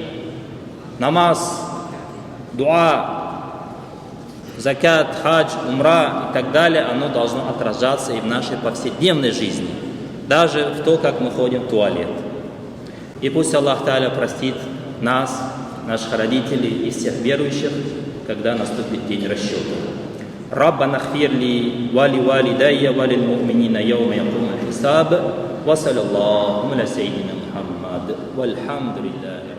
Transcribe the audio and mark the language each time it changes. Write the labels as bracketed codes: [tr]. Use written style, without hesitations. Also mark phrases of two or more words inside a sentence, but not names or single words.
[ru] Намаз, дуа, закат, хадж, умра и так далее, оно должно отражаться и в нашей повседневной жизни, даже в то, как мы ходим в туалет. И пусть Аллах Тааля простит нас, наших родителей и всех верующих, когда наступит день расчета. [ar] ربنا اغفر لي ولوالدي وللمؤمنين يوم يقوم الحساب وصلى الله على سيدنا محمد والحمد لله.